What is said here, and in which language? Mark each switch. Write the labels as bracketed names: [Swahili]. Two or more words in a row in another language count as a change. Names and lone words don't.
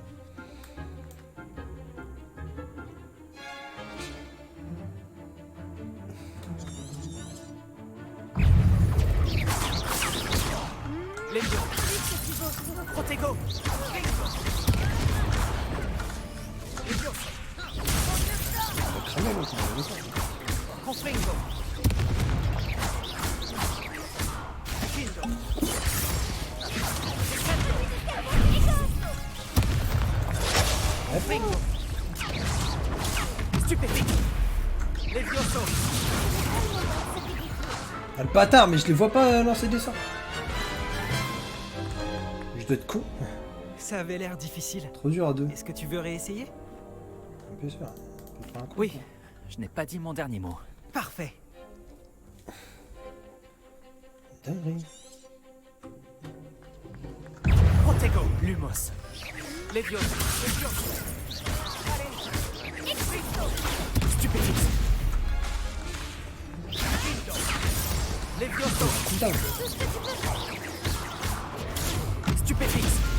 [French] Levio. Protego. On va cramer l'autre, on va le faire. Confringo. Kindo. Confringo. Stupéfique. Levioso. Ah, le bâtard, mais je les vois pas lancer des sorts. Je dois être con. Ça avait l'air difficile. Trop dur à deux. Est-ce que tu veux réessayer? Bien sûr. Oui, je n'ai pas dit mon dernier mot. Parfait. Dinguerie. Protego. Lumos. Levioso. Stupéfique. Levioso. Putain. Stupéfixe.